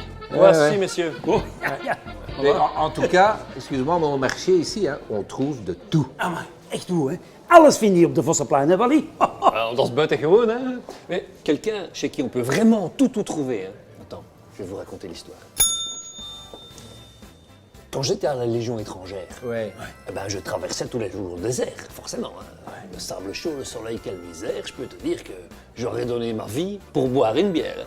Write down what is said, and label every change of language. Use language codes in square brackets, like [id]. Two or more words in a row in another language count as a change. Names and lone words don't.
[fr] Voici, messieurs. Mais en tout cas, excuse-moi, mais au marché ici, hein, on trouve de tout. [nl] Ah, maar echt hoe, hè? Alles vind je op de Vossenplein, hè, Wally? [fr] Alors, dans ce buitengewoon, hein. Mais quelqu'un chez qui on peut vraiment tout trouver, hein. Attends, je vais vous raconter l'histoire. Quand j'étais à la Légion étrangère, Ouais. eh ben, je traversais tous les jours le désert, forcément. Hein. Le sable chaud, le soleil, quelle misère. Je peux te dire que j'aurais donné ma vie pour boire une bière.